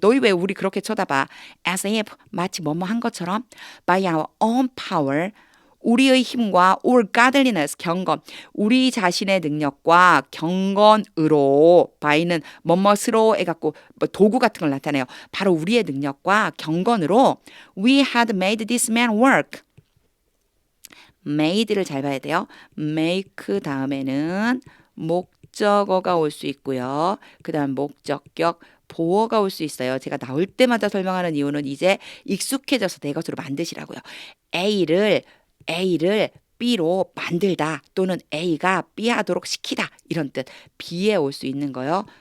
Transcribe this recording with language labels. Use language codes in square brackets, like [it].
[ko] 너희 왜 우리 그렇게 쳐다봐? [en] As if [ko] 마치 뭐뭐 한 것처럼 [en] by our own power [ko] 우리의 힘과 [en] or godliness [ko] 경건 우리 자신의 능력과 경건으로 by는 뭐뭐스로 해갖고 뭐 도구 같은 걸 나타내요. 바로 우리의 능력과 경건으로 [en] we had made this man work. [ko] made를 잘 봐야 돼요. make 다음에는 목적어가 올 수 있고요. 그 다음 목적격 보어가 올 수 있어요. 제가 나올 때마다 설명하는 이유는 이제 익숙해져서 내 것으로 만드시라고요. A를 B로 만들다 또는 A가 B 하도록 시키다 이런 뜻 B에 올 수 있는 거요.